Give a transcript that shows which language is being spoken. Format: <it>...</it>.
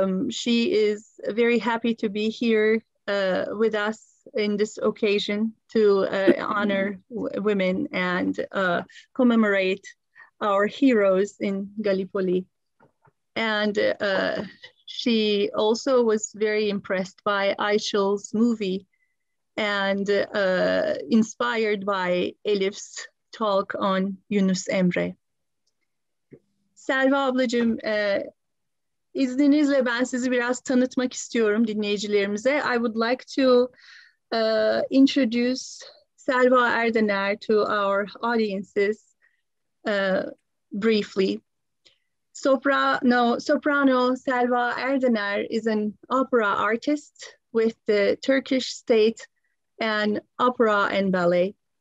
<en>She is very happy to be here with us in this occasion to honor women and commemorate our heroes in Gallipoli. And she also was very impressed by Aycil's movie and inspired by Elif's talk on Yunus Emre.</en> <tr>Selva ablacığım, izninizle ben sizi biraz tanıtmak istiyorum dinleyicilerimize.</tr> <en>I would like to introduce Selva Erdener to our audiences briefly. Soprano Selva Erdener is an opera artist with the Turkish State and Opera and Ballet.</en>